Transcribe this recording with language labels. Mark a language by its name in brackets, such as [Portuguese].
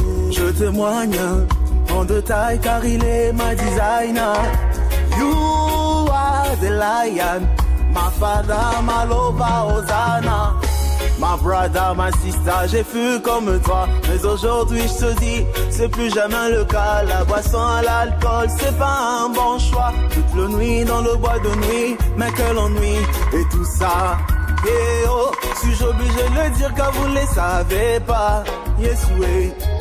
[French] Je témoigne en détail car il est ma designer. [English] You are the lion, my father, my lover, Hosanna. Ma brother, ma sister, [French] j'ai fui comme toi. Mais aujourd'hui je te dis, c'est plus jamais le cas. La boisson à l'alcool, c'est pas un bon choix. Toute la nuit dans le bois de nuit, mais quel ennui. Et tout ça, eh oh, suis-je obligé de le dire car vous ne les savez pas. Yes oui,